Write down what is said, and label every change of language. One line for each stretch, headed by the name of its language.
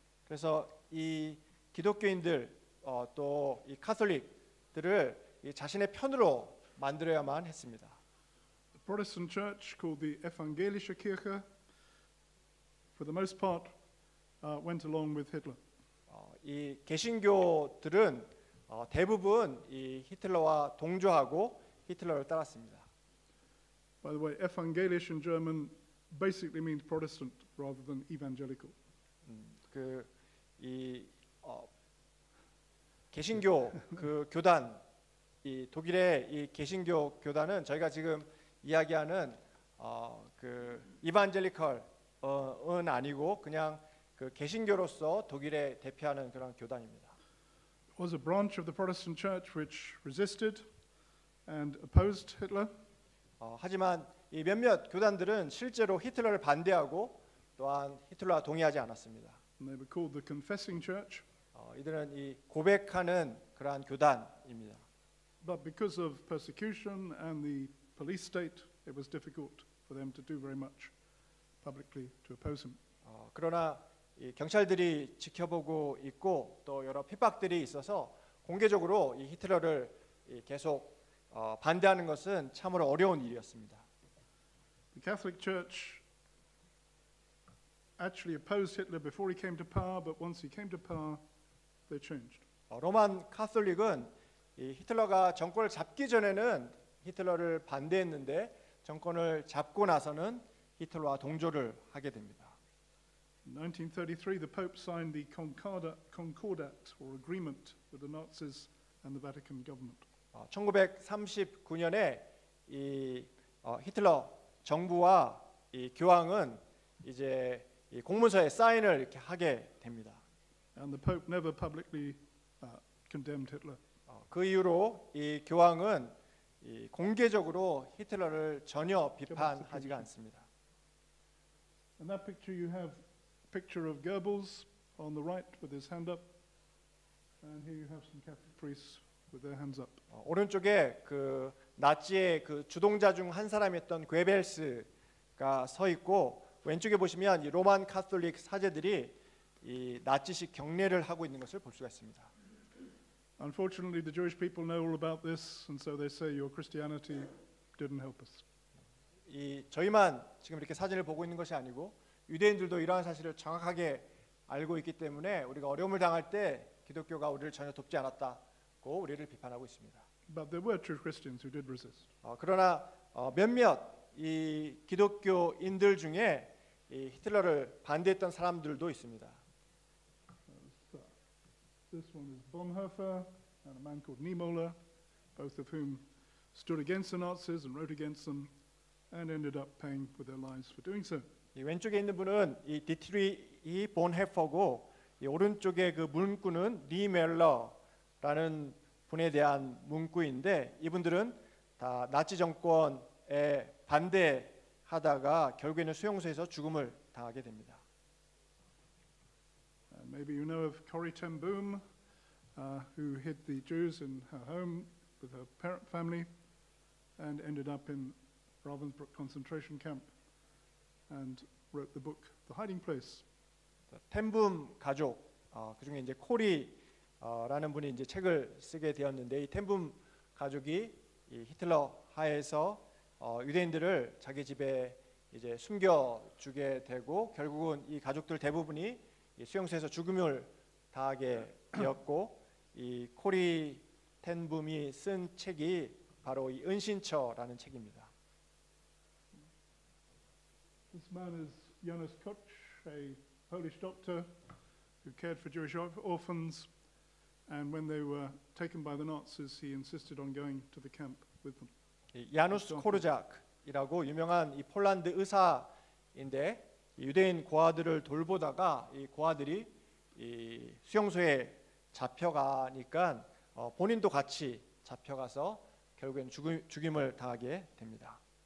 Korean: 그래서 이 기독교인들 또 이 카톨릭들을 이 자신의 편으로 만들어야만 했습니다.
English: The Protestant church, called the Evangelische Kirche, for the most part, went along with Hitler.
Korean: 이 개신교들은 대부분 이 히틀러와 동조하고 히틀러를 따랐습니다.
English: By the way, evangelisch in German basically means Protestant rather than evangelical.
Korean: 이 개신교 그 교단 이 독일의 이 개신교 교단은 저희가 지금 이야기하는 그 이반젤리컬은 아니고 그냥 그 개신교로서 독일에 대표하는 그런 교단입니다.
English: It was a branch of the Protestant church which resisted and opposed Hitler.
Korean: 하지만 이 몇몇 교단들은 실제로 히틀러를 반대하고 또한 히틀러와 동의하지 않았습니다.
English: And they were called the Confessing Church.
Korean: 이들은 이 고백하는 그러한 교단입니다.
English: But because of persecution and the police state, it was difficult for them to do very much publicly to oppose him.
Korean: 그러나 이 경찰들이 지켜보고 있고 또 여러 핍박들이 있어서 공개적으로 이 히틀러를 계속 반대하는 것은 참으로 어려운 일이었습니다.
English: The Catholic Church actually opposed Hitler before he came to power, but once he came to power, they changed.
Korean: 로만 카톨릭은 이 히틀러가 정권을 잡기 전에는 히틀러를 반대했는데 정권을 잡고 나서는 히틀러와 동조를 하게 됩니다.
English: In 1933, the Pope signed the Concordat, or agreement, with the Nazis and the Vatican government.
Korean: 1939년에 이 히틀러 정부와 이 교황은 이제 이 공문서에 사인을 이렇게 하게 됩니다.
English: And the Pope never publicly condemned Hitler.
Korean: 그 이후로 이 교황은 이 공개적으로 히틀러를 전혀 비판하지가 않습니다.
English: In that picture, you have a picture of Goebbels on the right with his hand up, and here you have some Catholic priests with their hands up.
Korean: 오른쪽에 그 나치의 그 주동자 중 한 사람이었던 괴벨스가 서 있고 왼쪽에 보시면 이 로만 카톨릭 사제들이 이 나치식 경례를 하고 있는 것을 볼 수가 있습니다.
English: Unfortunately, the Jewish people know all about this, and so they say your Christianity didn't help us.
Korean: 이 저희만 지금 이렇게 사진을 보고 있는 것이 아니고 유대인들도 이러한 사실을 정확하게 알고 있기 때문에 우리가 어려움을 당할 때 기독교가 우리를 전혀 돕지 않았다고 우리를 비판하고 있습니다.
English: But there were true Christians who did resist.
Korean: 그러나 몇몇 이 기독교인들 중에 이 히틀러를 반대했던 사람들도 있습니다.
English: This one is Bonhoeffer and a man called Niemöller, both of whom stood against the Nazis and wrote against them, and ended up paying with their lives for doing so.
Korean: 이 왼쪽에 있는 분은 이 디트리히 본헤퍼고 이 오른쪽에 그 문구는 니멜러라는 분에 대한 문구인데 이분들은 다 나치 정권에 반대하다가 결국에는 수용소에서 죽음을 당하게 됩니다.
English: Maybe you know of Corrie ten Boom, who hid the Jews in her home with her parent family, and ended up in Ravensbrück concentration camp, and wrote the book *The Hiding Place*.
Korean: 텐붐 가족 그 중에 이제 코리라는 분이 이제 책을 쓰게 되었는데 이 텐붐 가족이 이 히틀러 하에서 유대인들을 자기 집에 이제 숨겨주게 되고 결국은 이 가족들 대부분이 수용소에서 죽음을 당하게 되었고 이 코리 텐붐이 쓴 책이 바로 이 은신처라는 책입니다.
English: This man is Janusz Koch, a Polish doctor who cared for Jewish orphans, and when they were taken by the Nazis, he insisted on going to the camp with them.
Korean: 야누스 코르작이라고 유명한 이 폴란드 의사인데 유대인 고아들을 돌보다가 이 고아들이 이 수용소에 잡혀가니까 본인도 같이 잡혀가서 결국엔 죽임을 당하게 됩니다.